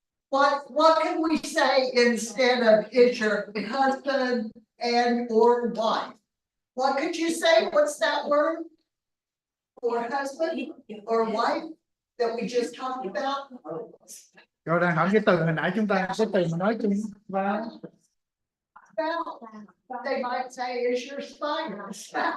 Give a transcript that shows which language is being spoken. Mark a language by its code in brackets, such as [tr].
[en] What can we say instead of is your husband and or wife? What could you say? What's that word? For husband or wife that we just talked about? [vi] Rồi đang hỏi cái từ hồi nãy chúng ta cái từ mà nói chung và [en] They might say is your spouse.